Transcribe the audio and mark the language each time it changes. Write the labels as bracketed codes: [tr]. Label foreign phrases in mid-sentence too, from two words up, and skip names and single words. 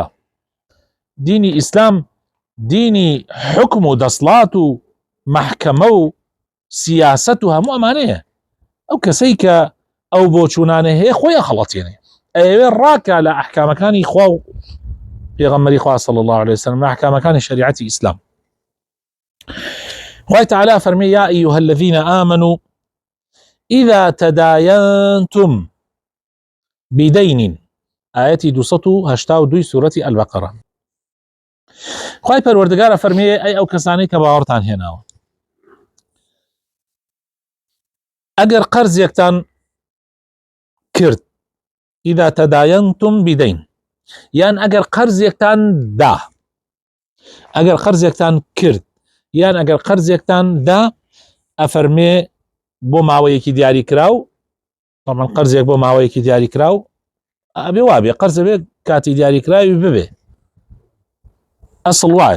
[ckb] دینی ئیسلام دینی حکم و دەسڵات و مەحکەمە و سیاسەت و هەموو ئەمانەیە. ئەو کەسەی کە ئەو بۆچوونانە هەیە خۆی خەڵەتێنێ، ئەوێ ڕاکە لە ئەحکامەکانی خوا و پێغەمبەری خوا [ar] صلی الله عليه وسلم، [ckb] لە ئەحکامەکانی شریعەتی ئیسلام. خوای تعالی فەرمێ: [ar] یا ئەیها الذین آمنوا إذا تداينتم بدين. آياتي 282 سورة البقرة. [ckb] خوای پەروەردگارە فەرمێ: ئەی ئەو کەسانەی کە باوەڕتان هێناوە، ئەگەر قەرزێکتان کرد، [ar] إذا تداينتم بدين، [ckb] یان ئەگەر قەرزێکتان دا، ئەگەر قەرزێکتان کرد یان ئەگەر قەرزێکتان دا، ئەفەرمێ بۆ ماوەیەکی دیاری کراو، طبعا قەرزێک بۆ ماوەیەکی دیاری کراو ئەبێ وابێ، قەرزە بێ کاتی دیاری کراوی ببێ، ئەسڵ وایە.